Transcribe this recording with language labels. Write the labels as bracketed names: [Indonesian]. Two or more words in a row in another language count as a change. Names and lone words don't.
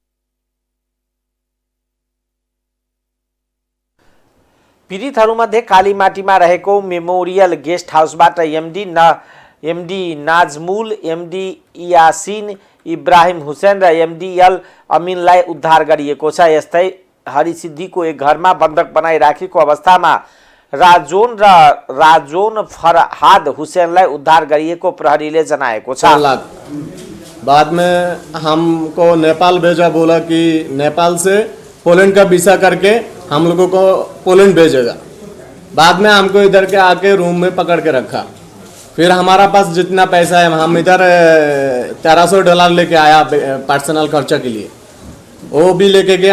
[Nepali] पीडितहरूमध्ये कालीमाटीमा रहेको मेमोरियल गेस्ट हाउसबाट एमडी नाजमुल, एमडी यासिन, इब्राहिम हुसैन र एमडीएल अमिनलाई उद्धार गरिएको छ। यस्तै हरिसिद्धिको एक घरमा बन्धक बनाई राखेको अवस्थामा राजोन फरहाद हुसैनलाई उद्धार गरिएको प्रहरीले जनाएको छ। [Hindi] बाद में हमको नेपाल भेजा, बोला कि नेपाल से पोलैंड का वीसा करके हम लोगों को पोलैंड भेजेगा। बाद में हमको इधर के आके रूम में पकड़ के रखा। फिर हमारा पास जितना पैसा है हम इधर $1300 लेके आया पर्सनल खर्चा के लिए, वो भी लेके गया।